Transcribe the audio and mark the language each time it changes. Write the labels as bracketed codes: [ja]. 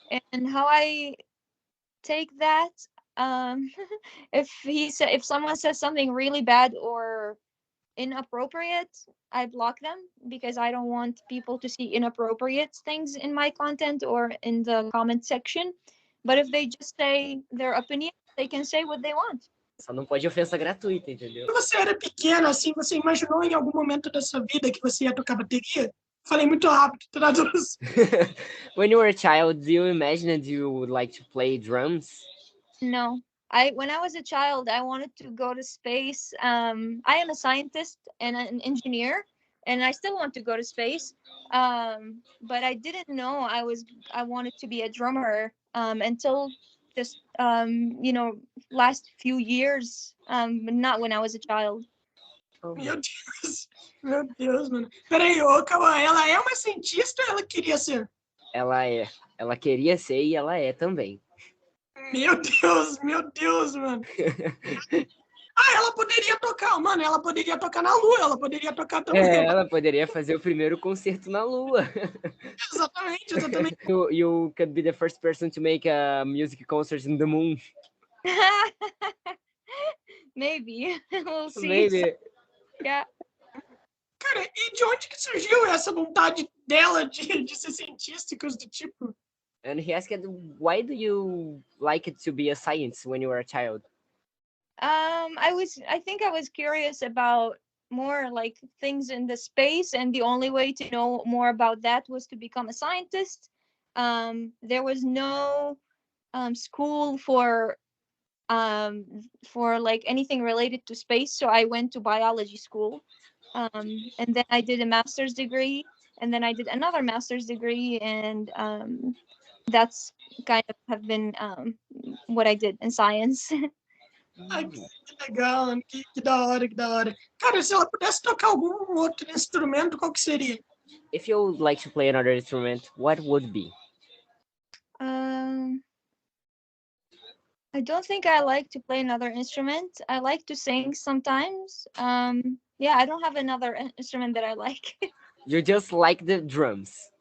[en] And how I take that, if someone says something really bad or inappropriate, I block them because I don't want people to see inappropriate things in my content or in the comment section. But if they just say their opinion, they can say what they want. [pt] Só não pode ofensa gratuita, entendeu? Quando você era pequena, assim, você imaginou em algum momento da sua vida que você ia tocar bateria? Falei muito rápido, traduz. [en] When you were a child, do you imagine you would like to play drums? No. When I was a child, I wanted to go to space. I am a scientist and an engineer, and I still want to go to space. But I didn't know I wanted to be a drummer until just last few years. Not when I was a child. [pt] Calma. Meu Deus. Meu Deus, mano. Peraí, ô, calma, ela é uma cientista ou ela queria ser? Ela é. Ela queria ser e ela é também. Meu Deus, mano. Ah, ela poderia tocar, mano, ela poderia tocar na Lua, ela poderia tocar também. Ela poderia fazer o primeiro concerto na Lua. Exatamente. [en] You could be the first person to make a music concert in the moon. Maybe. We'll see. Maybe. Yeah. [pt] Cara, e de onde que surgiu essa vontade dela de ser cientista e coisa do tipo? [en] And he asked, why do you like it to be a science when you were a child? I think I was curious about more like things in the space, and the only way to know more about that was to become a scientist. There was no school for like anything related to space, so I went to biology school, and then I did a master's degree, and then I did another master's degree, and that's kind of have been what I did in science. [pt] Ai, que legal, mano, que da hora, que da hora. Cara, se ela pudesse tocar algum outro instrumento, qual que seria? [en] If you would like to play another instrument, what would be? I don't think I like to play another instrument. I like to sing sometimes. Yeah, I don't have another instrument that I like. You just like the drums.